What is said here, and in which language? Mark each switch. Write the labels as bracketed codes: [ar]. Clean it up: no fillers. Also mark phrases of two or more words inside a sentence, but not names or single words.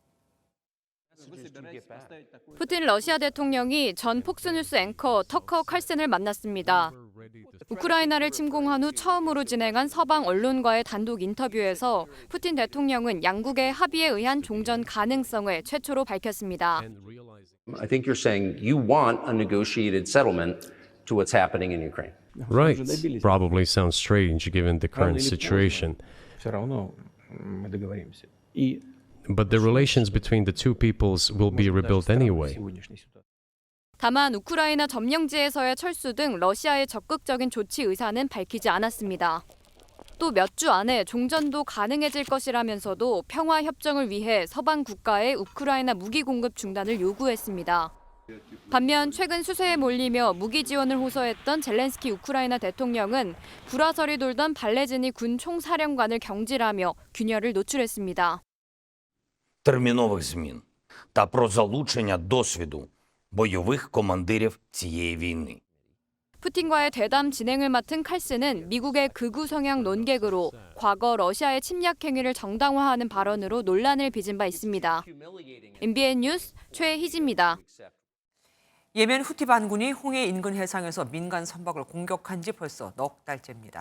[ko] 푸틴 러시아 대통령이 전 폭스뉴스 앵커 터커 칼센을 만났습니다. 우크라이나를 침공한 후 처음으로 진행한 서방 언론과의 단독 인터뷰에서 푸틴 대통령은 양국의 합의에 의한 종전 가능성을 최초로 밝혔습니다. [en] I think you're saying you want a negotiated settlement to what's happening in Ukraine. Right. Probably sounds strange given the current situation. But the relations between the two peoples will be rebuilt anyway. [ko] 다만 우크라이나 점령지에서의 철수 등 러시아의 적극적인 조치 의사는 밝히지 않았습니다. 또 몇 주 안에 종전도 가능해질 것이라면서도 평화 협정을 위해 서방 국가의 우크라이나 무기 공급 중단을 요구했습니다. 반면 최근 수세에 몰리며 무기 지원을 호소했던 젤렌스키 우크라이나 대통령은 불화설이 돌던 발레즈니 군 총사령관을 경질하며 균열을 노출했습니다. [uk] термінових змін та про залучення досвіду бойових командирів цієї війни. [ko] 푸틴과의 대담 진행을 맡은 칼스는 미국의 극우 성향 논객으로 과거 러시아의 침략 행위를 정당화하는 발언으로 논란을 빚은 바 있습니다. MBN 뉴스 최희지입니다. 예멘 후티 반군이 홍해 인근 해상에서 민간 선박을 공격한 지 벌써 넉 달째입니다.